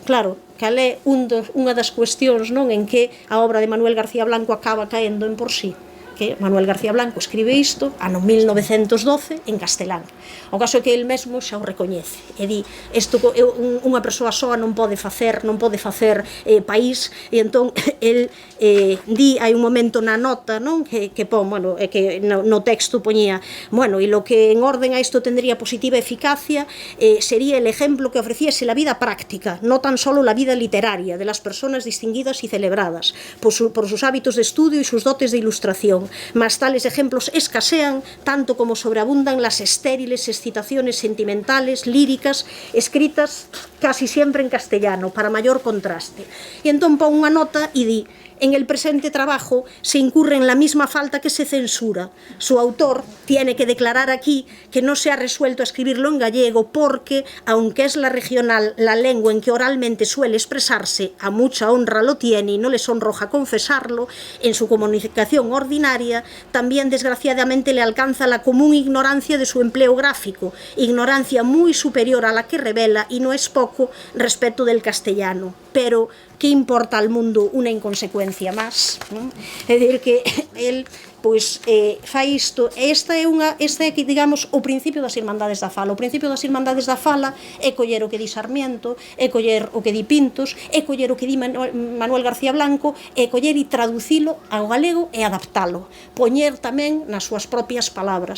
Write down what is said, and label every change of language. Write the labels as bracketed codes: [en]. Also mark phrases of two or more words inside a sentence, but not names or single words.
[gl] Claro, cal é unha das cuestións en que a obra de Manuel García Blanco acaba caendo en por sí, que Manuel García Blanco escribe isto ano 1912 en castelán. O caso é que el mesmo xa o recoñece e di, isto unha persoa soa non pode facer país, e entón el di, hai un momento na nota que pon, que no texto poñía, [es] e lo que en orden a isto tendría positiva eficacia sería el ejemplo que ofreciese la vida práctica, no tan solo la vida literaria de las personas distinguidas y celebradas por sus hábitos de estudio y sus dotes de ilustración. Mas tales ejemplos escasean, tanto como sobreabundan las estériles excitaciones sentimentales, líricas, escritas casi siempre en castellano, para mayor contraste. [gl] E entón pon unha nota e di, [es] en el presente trabajo se incurre en la misma falta que se censura. Su autor tiene que declarar aquí que no se ha resuelto a escribirlo en gallego porque, aunque es la regional, la lengua en que oralmente suele expresarse, a mucha honra lo tiene y no le sonroja confesarlo, en su comunicación ordinaria, también desgraciadamente le alcanza la común ignorancia de su empleo gráfico, ignorancia muy superior a la que revela, y no es poco, respecto del castellano. Pero ¿qué importa al mundo una inconsecuencia más? [gl] É dicir, que el pois fai isto. Este é, digamos, o principio das Irmandades da Fala. O principio das Irmandades da Fala é coller o que di Sarmiento, é coller o que di Pintos, é coller o que di Manuel García Blanco, é coller e traducilo ao galego e adaptalo, poñer tamén nas súas propias palabras.